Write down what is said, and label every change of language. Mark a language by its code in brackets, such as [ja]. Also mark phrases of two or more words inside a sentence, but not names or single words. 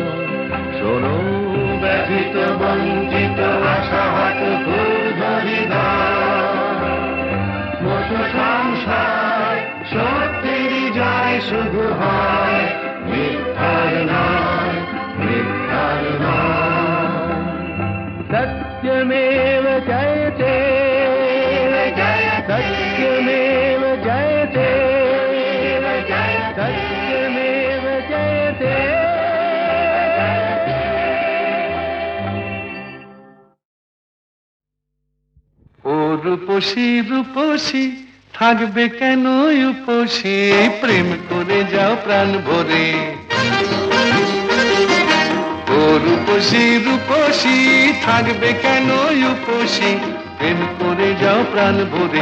[bn] শোনো ব্যথিত বঞ্চিত আশাহত ক্ষুব্ধ হৃদয়, মুঠো সংশয় সত্যেরই জয় শুধু হয়, মিথ্যার নয়, মিথ্যার নয়। [sa] सत्यमेव जयते, सत्यमेव जयते, सत्यमेव जयते। [bn] ও রূপসী রূপসী থাকবে কেন উপসী, প্রেম করে যাও প্রাণ ভরে। ও রূপসী রূপসী থাকবে কেন উপসী, প্রেম করে যাও প্রাণ ভরে।